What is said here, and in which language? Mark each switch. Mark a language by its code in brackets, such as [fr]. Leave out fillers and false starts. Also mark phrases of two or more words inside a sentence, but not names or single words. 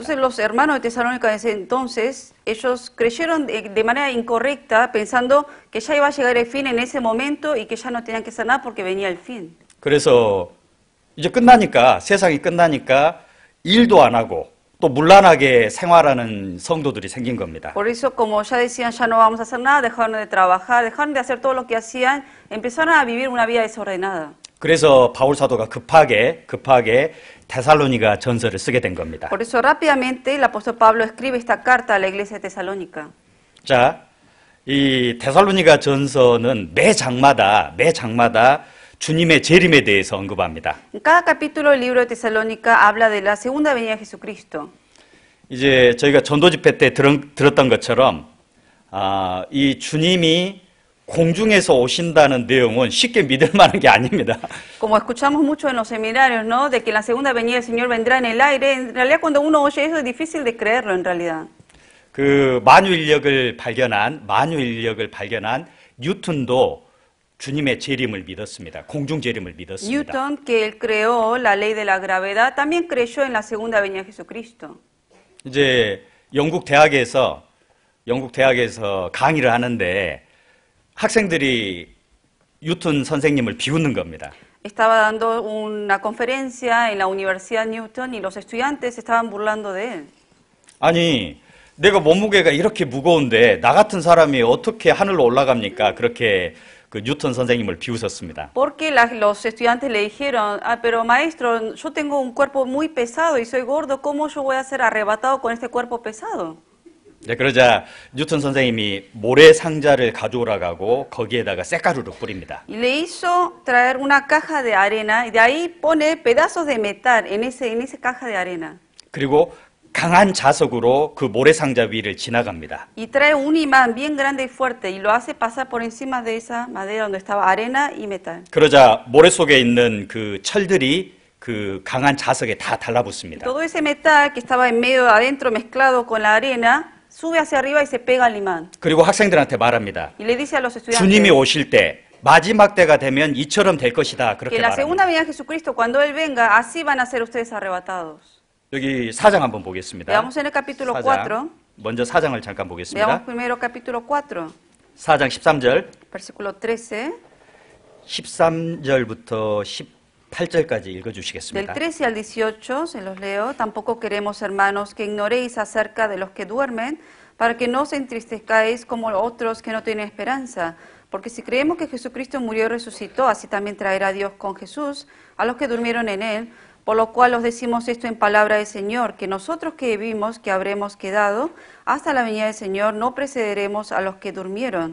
[es] Entonces los hermanos de Tesalónica de ese entonces, ellos creyeron de manera incorrecta, pensando que ya iba a llegar el fin en ese momento y que ya no tenían que hacer nada porque venía el fin. [ko] 그래서 이제 세상이 끝나니까 일도 안 하고 또 문란하게 생활하는 성도들이 생긴 겁니다. [es] Por eso, como ya decían, ya no vamos a hacer nada, dejaron de trabajar, dejaron de hacer todo lo que hacían, empezaron a vivir una vida desordenada. [ko] 그래서 바울 사도가 급하게 데살로니가 전서를 쓰게 된 겁니다. [es] Por eso rápidamente el apóstol Pablo escribe esta carta a la iglesia de Tesalónica. [ko] 자, 이 데살로니가 전서는 매 장마다 주님의 재림에 대해서 언급합니다. [es] En cada capítulo del libro de Tesalónica habla de la segunda venida de Jesucristo. [ko] 이제 저희가 전도 집회 때 들었던 것처럼 이 주님이 공중에서 오신다는 내용은 쉽게 믿을 만한 게 아닙니다. [es] Como escuchamos mucho en los seminarios, ¿no? De que la segunda venida del Señor vendrá en el aire. En realidad, cuando uno oye eso es difícil de creerlo en realidad. [ko] 그 만유인력을 발견한 뉴턴도 주님의 재림을 믿었습니다. 공중 재림을 믿었습니다. [es] Newton, que él creó la ley de la gravedad, también creyó en la segunda venida de Jesucristo. [ko] 이제 영국 대학에서 강의를 하는데 학생들이 뉴턴 선생님을 비웃는 겁니다. [es] Estaba dando una conferencia en la Universidad Newton y los estudiantes estaban burlando de él. [ko] 아니, 내가 몸무게가 이렇게 무거운데 나 같은 사람이 어떻게 하늘로 올라갑니까? 그렇게 그 뉴턴 선생님을 비웃었습니다. [es] Porque los estudiantes le dijeron, pero maestro, yo tengo un cuerpo muy pesado y soy gordo, ¿cómo yo voy a ser arrebatado con este cuerpo pesado? [ko] 네, 그러자 뉴턴 선생님이 모래 상자를 가져오라고 하고 거기에다가 쇳가루를 뿌립니다. [es] Y le hizo traer una caja de arena y de ahí pone pedazos de metal en esa caja de arena. [ko] 그리고 강한 자석으로 그 모래 상자 위를 지나갑니다. [es] Y trae un imán bien grande y fuerte y lo hace pasar por encima de esa madera donde estaba arena y metal. [ko] 그러자 모래 속에 있는 그 철들이 그 강한 자석에 다 달라붙습니다. [es] Todo ese metal que estaba en medio adentro mezclado con la arena sube hacia arriba y se pega al imán. [ko] 그리고 학생들한테 말합니다. [es] Y le dice a los estudiantes [ko] 주님이 오실 때 마지막 때가 되면 이처럼 될 것이다. [es] que [ko] 그렇게 [es] la segunda [ko] 말합니다. [es] venida de Jesucristo, cuando Él venga, así van a ser ustedes arrebatados. [ko] 여기 4장 한번 보겠습니다. [es] Veamos en el capítulo 4. [ko] 먼저 4장을 잠깐 [es] Veamos [ko] 보겠습니다. [es] primero capítulo 4, [ko] 4장 13절, [es] versículo 13. [ko] 13절부터 18절까지 [es] Del [ko] 읽어주시겠습니다. [es] 13 al 18, se los leo. Tampoco queremos, hermanos, que ignoréis acerca de los que duermen, para que no os entristezcáis como otros que no tienen esperanza. Porque si creemos que Jesucristo murió y resucitó, así también traerá Dios con Jesús a los que durmieron en Él. Por lo cual os decimos esto en palabra del Señor, que nosotros que vivimos, que habremos quedado, hasta la venida del Señor, no precederemos a los que durmieron.